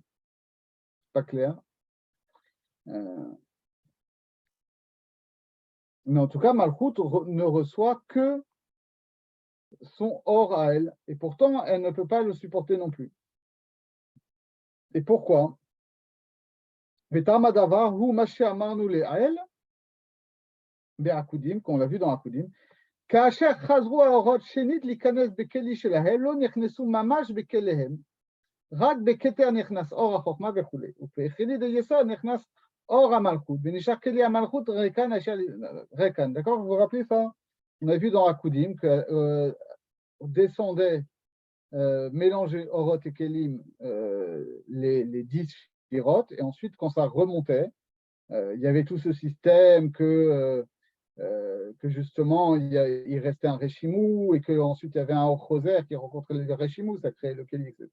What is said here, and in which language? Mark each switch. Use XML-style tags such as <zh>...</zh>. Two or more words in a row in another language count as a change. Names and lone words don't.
<fr>Pas clair. Mais en tout cas, Malchut ne reçoit que son or à elle. Et pourtant, elle ne peut pas le supporter non plus. Et pourquoi?</fr> <he>וטעם הדבר הוא מה שאמרנו לעיל בעקודים,</he> <fr>qu'on l'a vu dans Akudim.</fr> <he>כאשר חזרו האורות שנית להיכנס בכלי שלהם, לא נכנסו ממש בכליהם, רק בכתר נכנס אור החוכמה וכו'. ובכלי דיסוד נכנס אור המלכות, ונשאר כלי המלכות ריקן ריקן.</he> <fr>D'accord? Vous vous rappelez ça? On a vu dans Akudim que descendaient, mélanger Orot et Kelim, les 10 Shirot, et ensuite, quand ça remontait, il y avait tout ce système que justement, il restait un Reshimou, et qu'ensuite, il y avait un Orchoser qui rencontrait le Reshimou, ça créait le Keli, etc.</fr>